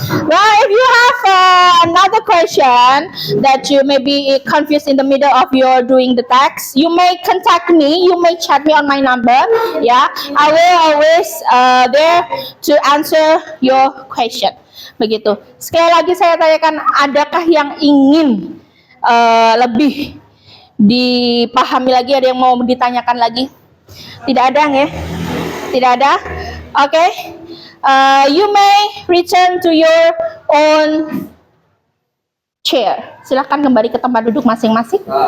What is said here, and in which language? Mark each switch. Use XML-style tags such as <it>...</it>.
<en>Well, if you have another question that you may be confused in the middle of your doing the text, you may contact me. You may chat me on my number. Yeah, I will always there to answer your question.</en> <id>Begitu. Sekali lagi saya tanyakan, adakah yang ingin lebih dipahami lagi? Ada yang mau ditanyakan lagi? Tidak ada ya? Tidak ada? Oke. Okay.</id> <en>You may return to your own chair.</en> <id>Silahkan kembali ke tempat duduk masing-masing.</id>